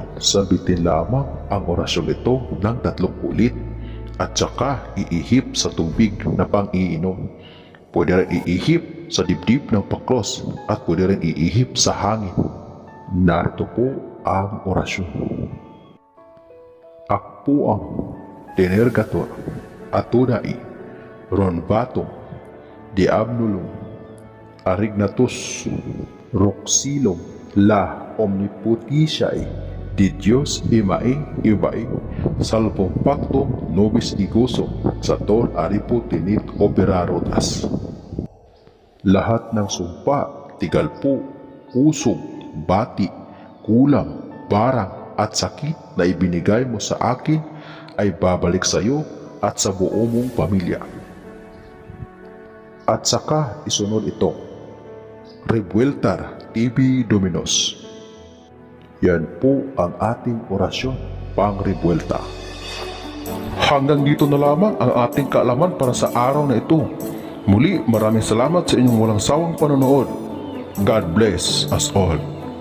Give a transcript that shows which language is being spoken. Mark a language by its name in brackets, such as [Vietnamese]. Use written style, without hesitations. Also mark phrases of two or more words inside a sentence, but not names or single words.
[Filipino] Sabitin lamang ang orasyon ito ng 3 ulit at saka iihip sa tubig na pang-iinom. Pwede rin iihip sa dibdib ng pakros at pwede rin iihip sa hangin. Narito po ang orasyon. [Latin] Akpuang Tenergator, Atunai, Ronbatum, Diabnulum, Arignatus, Roxilum, La Omnipotitiae, Di Dios Imaing Ibaing, Salvum Pactum Nobis Igusum, Sator Aripo Tinit Operarotas. [Filipino] Lahat ng sumpa, tigalpo, usog, bati, kulam, barang at sakit na ibinigay mo sa akin ay babalik sa iyo at sa buo mong pamilya. At saka isunod ito, [Latin] Rebueltar Tibi Dominos. [Filipino] Yan po ang ating orasyon pang-rebuelta. Hanggang dito na lamang ang ating kaalaman para sa araw na ito. Muli, maraming salamat sa inyong walang sawang panonood. [English] God bless us all.